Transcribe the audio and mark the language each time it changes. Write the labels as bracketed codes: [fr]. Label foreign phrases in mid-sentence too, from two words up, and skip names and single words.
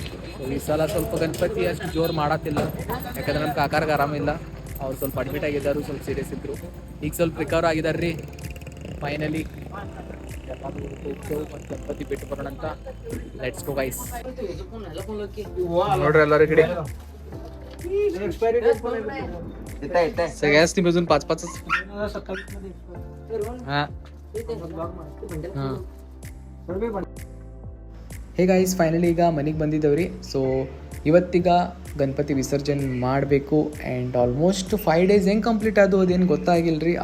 [kn] ಸೊ ಈ ಸಲ ಸ್ವಲ್ಪ ಗಣಪತಿ ಅಷ್ಟು ಜೋರು ಮಾಡತ್ತಿಲ್ಲ, ಯಾಕಂದ್ರೆ ನಮ್ಮ ಕಾಕಾರ್ಗೆ ಆರಾಮಿಲ್ಲ. ಅವ್ರು ಸ್ವಲ್ಪ ಅಡ್ಮಿಟ್ ಆಗಿದ್ದಾರೆ, ಸ್ವಲ್ಪ ಸೀರಿಯಸ್ ಇದ್ರು. ಈಗ ಸ್ವಲ್ಪ ರಿಕವರ್ ಆಗಿದ್ದಾರೆ ರೀ. ಫೈನಲಿ ಮತ್ತು ಗಣಪತಿ ಬಿಟ್ಟು ಬರೋಣ ಅಂತ. [en] let's go guys. [kn] ನೋಡ್ರಿ ಎಲ್ಲರೂ ಕಡೆ [mr] सगळ्याच टीम अजून [kn] 5-5 [en] hey guys, [kn] ಫೈನಲಿ ಈಗ ಮನೆಗೆ ಬಂದಿದ್ದೇವ್ರಿ. ಸೊ ಇವತ್ತೀಗ ಗಣಪತಿ ವಿಸರ್ಜನೆ ಮಾಡಬೇಕು. [en] and almost 5 days [kn] ಹೆಂಗೆ ಕಂಪ್ಲೀಟ್ ಆದವು ಅದೇನು ಗೊತ್ತಾಗಿಲ್ಲ ರೀ.